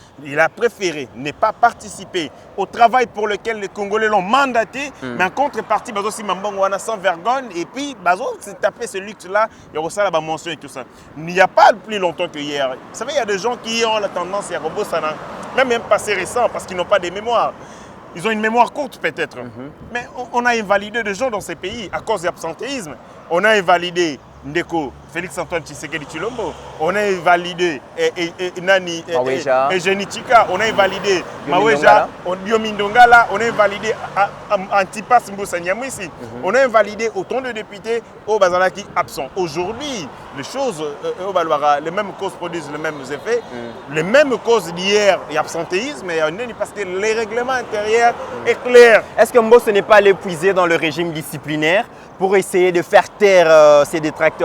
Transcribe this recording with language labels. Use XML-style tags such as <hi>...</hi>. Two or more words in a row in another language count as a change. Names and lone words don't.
<fr>Il a préféré ne pas participer au travail pour lequel les Congolais l'ont mandaté, mais en contrepartie, Bazo Mambongo a sans vergogne, et puis Bazo s'est tapé ce luxe-là, il y a ça la mention et tout ça. Il n'y a pas plus longtemps que hier. Vous savez, il y a des gens qui ont la tendance à robot ça même passé récent, parce qu'ils n'ont pas de mémoire. Ils ont une mémoire courte peut-être. Mais on a invalidé des gens dans ces pays à cause de l'absentéisme. On a invalidé Ndeko, Félix-Antoine Tshisekedi Tshilombo, on a invalidé Nani Eugénie Chika, on a invalidé Maweja, Diomindongala, on a invalidé Antipas Mboussa Nyamwisi, on a invalidé autant de députés au Bazalaki absents. Aujourd'hui, les choses, les mêmes causes produisent les mêmes effets, les mêmes causes d'hier et absentéisme, parce que les règlements intérieurs est clair. Est-ce que Mbosso n'est pas allé puiser dans le régime disciplinaire pour essayer de faire taire ses détracteurs?</fr>